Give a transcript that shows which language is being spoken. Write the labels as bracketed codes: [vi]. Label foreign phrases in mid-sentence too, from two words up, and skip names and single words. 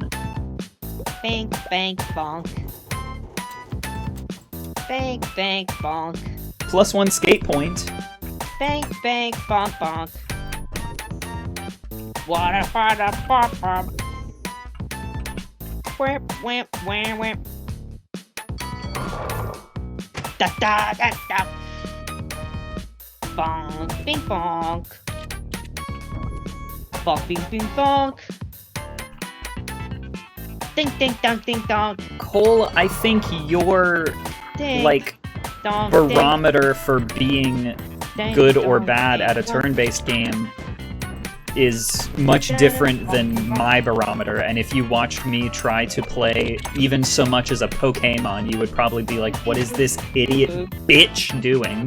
[en] Bank, bank, bonk. Bank, bank, bonk. +1 skate point. Bank, bank, bonk, bonk. Water, water, pop, pop. Whip, whip, whip, whip. Da, da, da, da. Bonk, bing, bonk. Bonk, bing, bing, bonk. Ding, ding, dong, ding, dong. Cole, I think your, Ding, like, dong, barometer for being ding, good or dong, bad ding, at a dong. turn-based game is much different than my barometer, and if you watched me try to play even so much as a Pokemon, you would probably be like, what is this idiot bitch doing?